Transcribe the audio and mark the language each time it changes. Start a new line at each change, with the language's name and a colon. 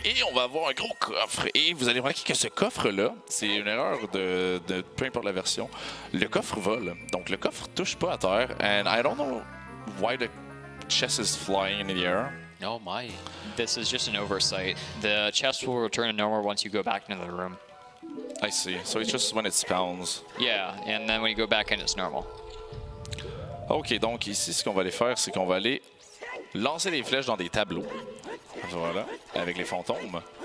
French: Et on va avoir un gros coffre. Et vous allez remarquer que ce coffre-là, c'est une erreur de peu importe la version. Le coffre vole. Donc, le coffre touche pas à terre.
English: And I don't know why the chest is flying in the air. Oh my. This is just an oversight. The chest will return to normal once you go back into the room. I see. So it's just when it spawns. Yeah, and then when you go back in, it's normal.
French: Ok, donc ici, ce qu'on va aller faire, c'est qu'on va aller lancer les flèches dans des tableaux. Voilà, avec les fantômes.